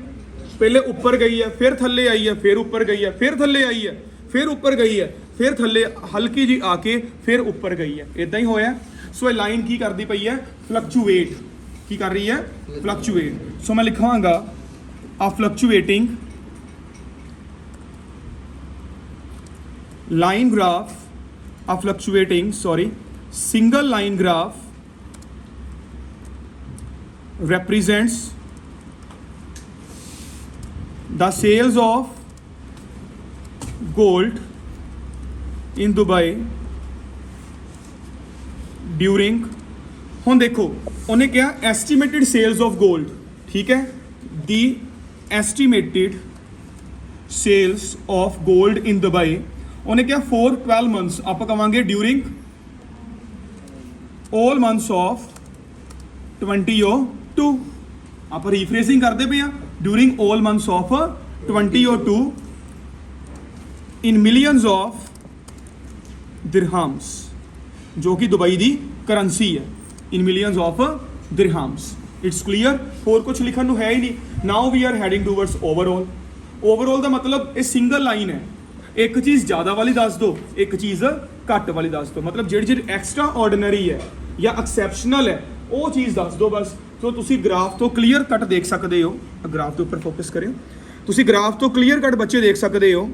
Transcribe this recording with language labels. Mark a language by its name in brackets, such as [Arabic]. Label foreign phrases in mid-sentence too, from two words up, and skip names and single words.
[Punjabi] ਪਹਿਲੇ ਉੱਪਰ ਗਈ ਹੈ, ਫਿਰ ਥੱਲੇ ਆਈ ਹੈ, ਫਿਰ ਉੱਪਰ ਗਈ ਹੈ, ਫਿਰ ਥੱਲੇ ਆਈ ਹੈ, ਫਿਰ ਉੱਪਰ ਗਈ ਹੈ, ਫਿਰ ਥੱਲੇ ਹਲਕੀ ਜੀ ਆ ਕੇ ਫਿਰ ਉੱਪਰ ਗਈ ਹੈ। ਇਦਾਂ ਹੀ ਹੋਇਆ। ਸੋ ਇਹ ਲਾਈਨ ਕੀ ਕਰਦੀ ਪਈ ਹੈ, ਫਲਕਚੁਏਟ। ਕੀ ਕਰ ਰਹੀ ਹੈ, ਫਲਕਚੁਏਟ। ਸੋ ਮੈਂ ਲਿਖਾਂਗਾ [English] a fluctuating line graph, a fluctuating single line graph represents the sales of gold in Dubai during, [Punjabi] ਹੁਣ ਦੇਖੋ ਉਹਨੇ ਕਿਹਾ [English] estimated sales of gold, [Punjabi] ਠੀਕ ਹੈ, [English] the estimated sales of gold in Dubai, [Punjabi] ਉਹਨੇ ਕਿਹਾ [English] for 12 months, [Punjabi] ਆਪਾਂ ਕਵਾਂਗੇ [English] ਡਿਊਰਿੰਗ all months of 2002, [Punjabi] ਆਪਾਂ ਰੀਫਰੇਸਿੰਗ ਕਰਦੇ ਪਏ ਆ, [English] ਡਿਊਰਿੰਗ all months of 2002 in millions of dirhams, [Punjabi] ਜੋ ਕਿ ਦੁਬਈ ਦੀ ਕਰੰਸੀ ਹੈ, [English] in millions of dirhams. It's clear? [Punjabi] ਹੋਰ ਕੁਝ ਲਿਖਣ ਨੂੰ ਹੈ ਹੀ ਨਹੀਂ. [English] Now we are heading towards overall. [Punjabi] Overall ਦਾ ਮਤਲਬ ਇਹ [English] single line [Punjabi] ਹੈ, ਇੱਕ ਚੀਜ਼ ਜ਼ਿਆਦਾ ਵਾਲੀ ਦੱਸ ਦਿਓ, ਇੱਕ ਚੀਜ਼ ਘੱਟ ਵਾਲੀ ਦੱਸ ਦਿਓ, ਮਤਲਬ ਜਿਹੜੀ [English] extra ordinary [Punjabi] ਹੈ ਜਾਂ ਐਕਸੈਪਸ਼ਨਲ ਹੈ ਉਹ ਚੀਜ਼ ਦੱਸ ਦਿਓ ਬਸ. ਸੋ ਤੁਸੀਂ ਗ੍ਰਾਫ ਤੋਂ [English] clear cut [Punjabi] ਦੇਖ ਸਕਦੇ ਹੋ, ਗ੍ਰਾਫ ਦੇ ਉੱਪਰ ਫੋਕਸ ਕਰਿਓ, ਤੁਸੀਂ ਗ੍ਰਾਫ ਤੋਂ [English] clear cut [Punjabi] ਬੱਚੇ ਦੇਖ ਸਕਦੇ ਹੋ.